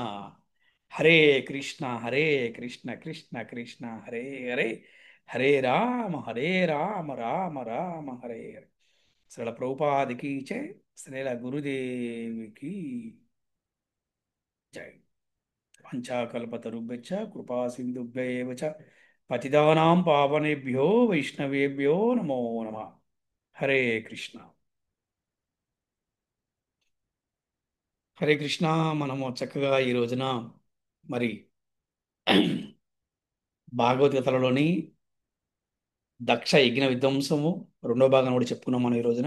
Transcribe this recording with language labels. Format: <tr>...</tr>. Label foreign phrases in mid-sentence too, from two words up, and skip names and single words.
<sa>హరే కృష్ణ కృష్ణ కృష్ణ హరే హరే, హరే రామ రామ రామ హరే హరే.</sa> <te>శ్రీల ప్రభుపాదికి చే, శ్రీల గురుదేవికి జై.</te> <sa>పంచాకల్పతరుభ్యశ్చ కృపా సింధుభ్య ఏవ చ పతితానాం పావనేభ్యో వైష్ణవేభ్యో నమో నమః. హరే కృష్ణ. హరే కృష్ణ.</sa> <te>మనము చక్కగా ఈ రోజున మరి భాగవద్గీతలలోని దక్ష యజ్ఞ విధ్వంసము రెండో భాగం కూడా చెప్పుకున్నాం మనం ఈ రోజున.</te>